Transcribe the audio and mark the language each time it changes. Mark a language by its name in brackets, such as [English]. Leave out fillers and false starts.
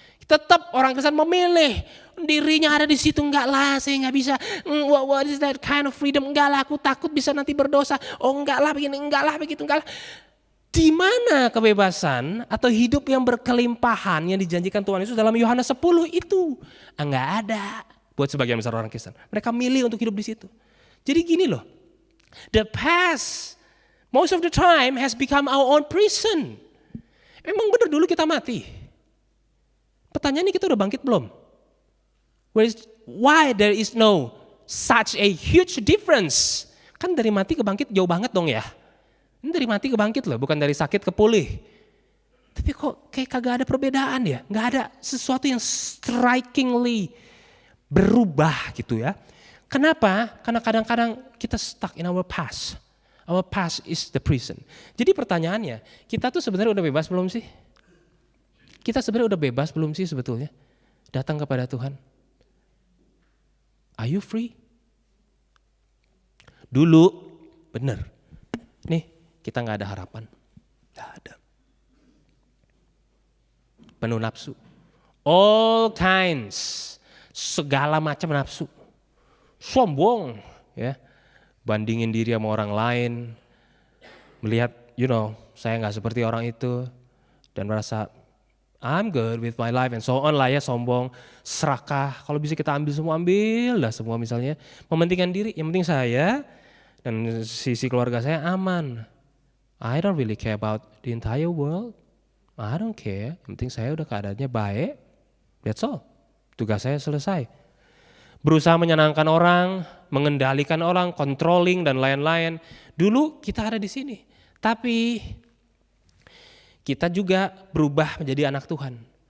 [Indonesian] Tetap orang Kristen memilih dirinya ada di situ, enggak lah saya nggak bisa, [English] what is that kind of freedom, [Indonesian] enggak lah aku takut bisa nanti berdosa, oh enggak lah begini, enggak lah begitu, enggak lah. Di mana kebebasan atau hidup yang berkelimpahan yang dijanjikan Tuhan Yesus dalam Yohanes 10 itu? Enggak ada buat sebagian besar orang Kristen. Mereka milih untuk hidup di situ. Jadi gini loh, [English] the past most of the time has become our own prison. [Indonesian] Emang benar dulu kita mati? Pertanyaannya kita udah bangkit belum? [English] Why there is no such a huge difference? [Indonesian] Kan dari mati ke bangkit jauh banget dong ya. Ini dari mati ke bangkit loh, bukan dari sakit ke pulih. Tapi kok kayak kagak ada perbedaan ya? Gak ada sesuatu yang strikingly berubah gitu ya. Kenapa? Karena kadang-kadang kita [English] stuck in our past. Our past is the prison. [Indonesian] Jadi pertanyaannya, kita tuh sebenarnya udah bebas belum sih? Kita sebenarnya udah bebas belum sih sebetulnya? Datang kepada Tuhan. [English] Are you free? [Indonesian] Dulu, bener. Nih, kita gak ada harapan. Gak ada. Penuh nafsu. [English] All kinds. [Indonesian] Segala macam nafsu. Sombong. Ya. Bandingin diri sama orang lain. Melihat, saya gak seperti orang itu. Dan merasa, [English] I'm good with my life and so on [Indonesian] lah ya, sombong, serakah. Kalau bisa kita ambil lah semua misalnya. Mementingkan diri, yang penting saya dan sisi keluarga saya aman. [English] I don't really care about the entire world. I don't care, [Indonesian] yang penting saya udah keadaannya baik. [English] That's all. [Indonesian] Tugas saya selesai. Berusaha menyenangkan orang, mengendalikan orang, controlling dan lain-lain. Dulu kita ada di sini. Tapi kita juga berubah menjadi anak Tuhan.